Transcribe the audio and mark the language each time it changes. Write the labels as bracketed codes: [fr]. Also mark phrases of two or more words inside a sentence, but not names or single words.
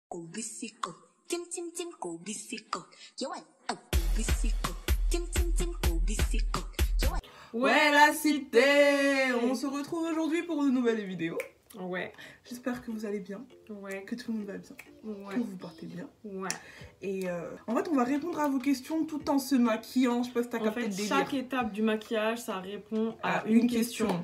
[ko] 고기 씻고 김찜찜 고기 씻고 요원 고기 씻고 김찜찜 고기 씻고 요원. [fr] Ouais la cité. On se retrouve aujourd'hui pour une nouvelle vidéo. Ouais. J'espère que vous allez bien. Ouais. Que tout le monde va bien. Ouais. Que vous portez bien. Ouais. Et en fait, on va répondre à vos questions tout en se maquillant. Je sais pas si t'as capté le délire. Chaque étape du maquillage, ça répond à une question.